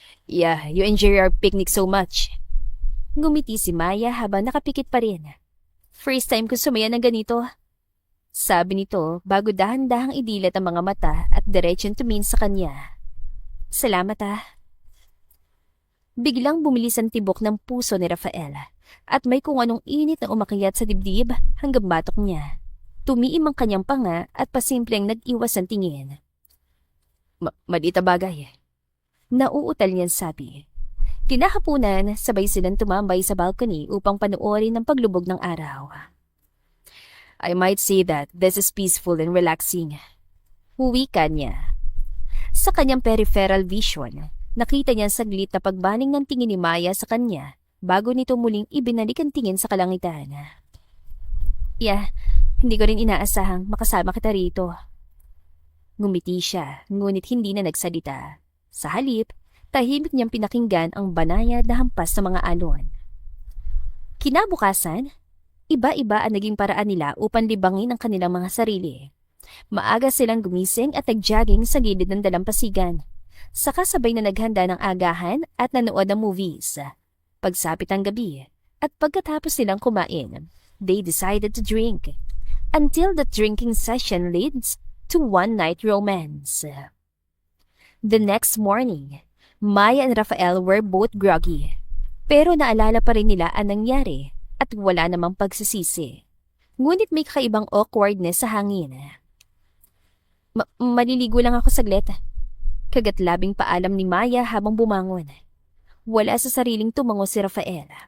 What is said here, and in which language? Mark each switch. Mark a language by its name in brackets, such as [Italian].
[English] Yeah, you enjoy our picnic so much. [Filipino] Ngumiti si Maya habang nakapikit pa rin. First time ko sumaya ng ganito. Sabi nito bago dahan-dahang idilat ang mga mata at diretsyon tumingin sa kanya. Salamat Biglang bumilis ang tibok ng puso ni Rafael at may kung anong init na umakyat sa dibdib hanggang batok niya. Tumiim ang kanyang panga at pasimpleng nag-iwas ang tingin. Maliit na bagay. Nauutal niyan sabi. Kinahapunan, sabay silang tumambay sa balcony upang panoorin ang paglubog ng araw. [English] I might say that this is peaceful and relaxing. [Filipino] Huwika niya. Sa kanyang peripheral vision, nakita niya saglit na pagbaling ng tingin ni Maya sa kanya bago nito muling ibinalik ang tingin sa kalangitan. Hindi ko rin inaasahang makasama kita rito. Ngumiti siya, ngunit hindi na nagsalita. Sa halip, tahimik niyang pinakinggan ang banayad na hampas sa mga alon. Kinabukasan, iba-iba ang naging paraan nila upang libangin ang kanilang mga sarili. Maaga silang gumising at nag-jogging sa gilid ng dalampasigan. Saka sabay na naghanda ng agahan at nanood ng movies. Pagsapit ng gabi, at pagkatapos nilang kumain, [English] they decided to drink. Until the drinking session leads to one-night romance. The next morning, Maya and Rafael were both groggy. [Filipino] Pero naalala pa rin nila ang nangyari at wala namang pagsisisi. Ngunit may kakaibang awkwardness sa hangin. Maliligo lang ako saglit. Kagatlabing paalam ni Maya habang bumangon. Wala sa sariling tumango si Rafael.